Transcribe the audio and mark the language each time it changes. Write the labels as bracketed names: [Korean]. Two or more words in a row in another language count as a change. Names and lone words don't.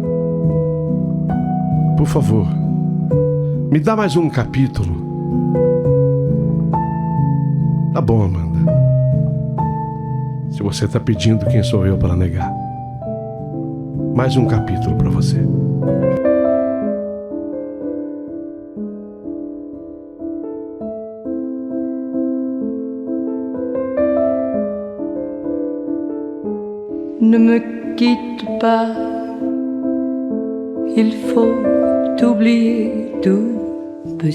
[Portuguese] Por favor, me dá mais um capítulo. Tá bom, Amanda. Se você tá pedindo, quem sou eu para negar? Mais um capítulo para você. [French] Ne me quitte pas, il faut oublier, tout peut